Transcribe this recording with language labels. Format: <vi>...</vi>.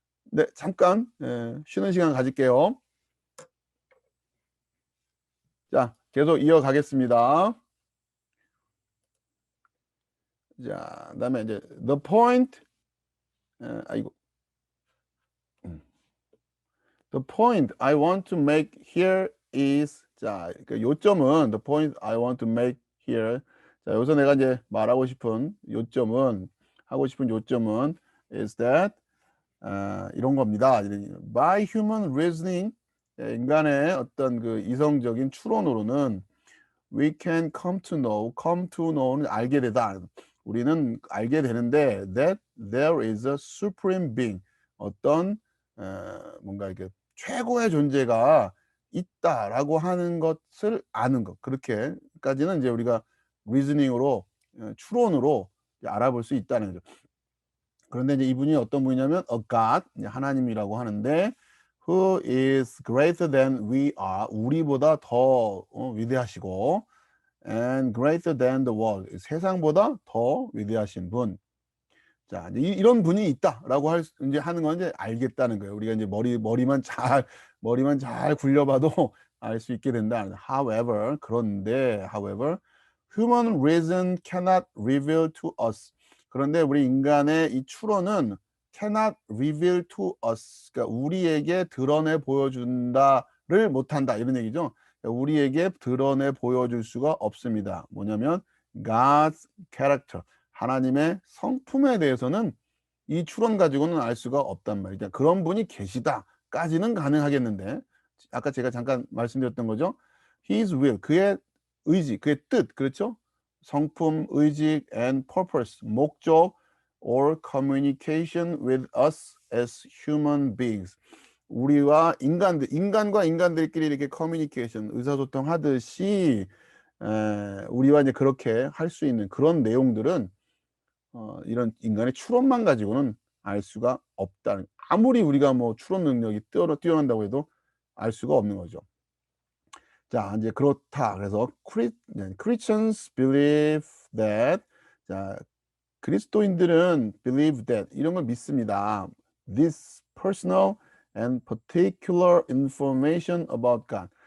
<ko>네, 잠깐 쉬는 시간 가질게요. 자, 계속 이어가겠습니다. 자, 그다음에 이제 the point 아이고.</ko> <en>The point I want to make here is</en> <ko>자, 그 요점은</ko> <en>the point I want to make here</en> <ko>자, 여기서 내가 이제 말하고 싶은 요점은</ko> <en>하고 싶은 요점은 is that</en> <ko>이런 겁니다.</ko> <en>By human reasoning</en> <ko>인간의 어떤 그 이성적인 추론으로는</ko> <en>we can come to know는</en> <ko>알게 되다. 우리는 알게 되는데</ko> <en>that there is a supreme being</en> <ko>어떤 뭔가 이렇게 최고의 존재가 있다라고 하는 것을 아는 것 그렇게까지는 이제 우리가 reasoning으로 추론으로 알아볼 수 있다는 거죠. 그런데 이제 이분이 어떤 분이냐면 a God 하나님이라고 하는데</ko> <en>who is greater than we are</en> <ko>우리보다 더 위대하시고</ko> <en>and greater than the world</en> <ko>세상보다 더 위대하신 분. 자, 이제 이런 분이 있다라고 이제 하는 건 이제 알겠다는 거예요. 우리가 이제 머리만 잘 굴려봐도 알 수 있게 된다.</ko> <en>However, 그런데, human reason cannot reveal to us.</en> <ko>그런데 우리 인간의 이 추론은</ko> <en>cannot reveal to us.</en> <ko>그러니까 우리에게 드러내 보여준다를 못한다. 이런 얘기죠. 그러니까 우리에게 드러내 보여줄 수가 없습니다.</ko> <en>뭐냐면 God's character.</en> <ko>하나님의 성품에 대해서는 이 추론 가지고는 알 수가 없단 말이죠. 그러니까 그런 분이 계시다까지는 가능하겠는데 아까 제가 잠깐 말씀드렸던 거죠.</ko> <en>His will,</en> <ko>그의 의지, 그의 뜻, 그렇죠?</ko> <en>성품, 의지, and purpose, 목적, or communication with us as human beings.</en> <ko>우리와 인간과 인간들끼리 이렇게 커뮤니케이션, 의사소통 하듯이 우리와 이제 그렇게 할 수 있는 그런 내용들은 이런 인간의 추론만 가지고는 알 수가 없다. 아무리 우리가 뭐 추론 능력이 뛰어난다고 해도 알 수가 없는 거죠. 자, 이제 그렇다. 그래서</ko> <en>Christians believe that</en> <ko>자, 그리스도인들은</ko> <en>believe that</en> <ko>이런 걸 믿습니다.</ko> <en>This personal and particular information about God.</en>